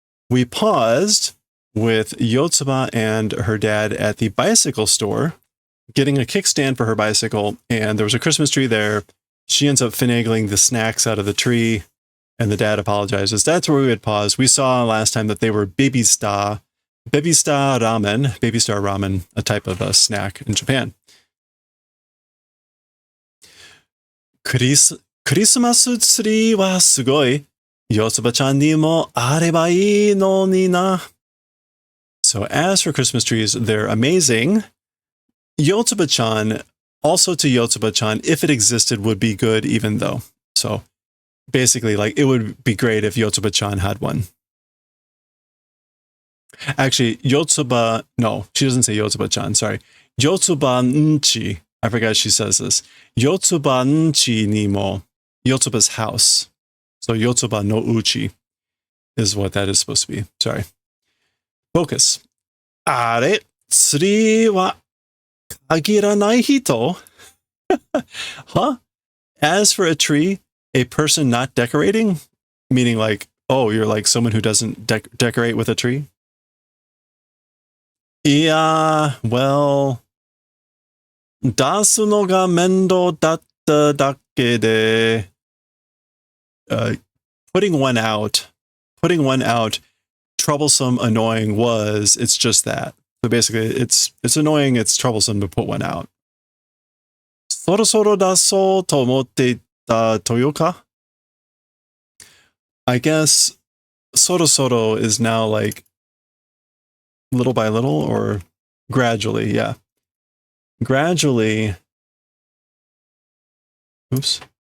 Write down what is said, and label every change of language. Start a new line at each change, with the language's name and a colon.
English: We paused with Yotsuba and her dad at the bicycle store, getting a kickstand for her bicycle, and there was a Christmas tree there. She ends up finagling the snacks out of the tree, and the dad apologizes. That's where we had paused. We saw last time that they were baby star ramen, a type of a snack in Japan.
Japanese: クリスマスツリーはすごい。ヨツバちゃんにもあればいいのにな。
English: So as for Christmas trees, they're amazing. Yotsuba-chan, also to Yotsuba-chan, if it existed, would be good even though. So basically, like, it would be great if Yotsuba-chan had one. Actually, Yotsuba, no, she doesn't say Yotsuba-chan, sorry. Yotsuba-nchi, I forgot she says this.
Japanese: Yotsuba-nchi ni mo,
English: Yotsuba's house. So Yotsuba no uchi is what that is supposed to be. Sorry. Focus.
Japanese: あれ、ツリーは限らない人?
English: Huh? As for a tree, a person not decorating? Meaning like, oh, you're like someone who doesn't decorate with a tree? Yeah, well,
Japanese: 出すのが面倒だっただけで、
English: putting one out, troublesome, annoying was, it's just that. So basically, it's annoying, it's troublesome to put one out.
Japanese: そろそろ出そうと思っていたというか?
English: I guess そろそろ is now like little by little or gradually, yeah. Gradually, oops.